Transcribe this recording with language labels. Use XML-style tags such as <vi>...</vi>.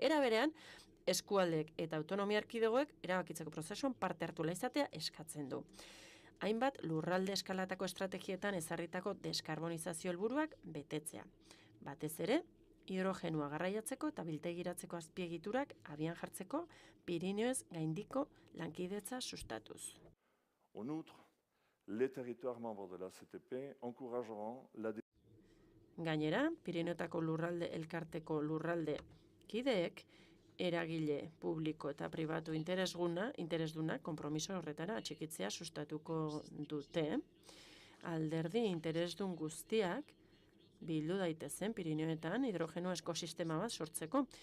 <eu>Era berean, eskualdeek eta autonomia erkidegoek erabakitzeko prozesuan parte hartu izatea eskatzen du. Hainbat lurralde eskalatako estrategietan ezarritako deskarbonizazio helburuak betetzea. Batez ere, hidrogenua garraiatzeko eta biltegiratzeko azpiegiturak abian jartzeko Pirineoez gaindiko lankidetza sustatuz.</eu> <fr>En outre, les territoires membres de la CTP encourageront la</fr> <eu>Gainera, Pirineotako lurralde elkarteko lurralde kideek eragile publiko eta pribatu interesduna konpromiso horretara atxikitzea sustatuko dute. Alderdi interesdun guztiak bildu daitezen Pirineoetan hidrogeno ekosistema bat sortzeko.</eu>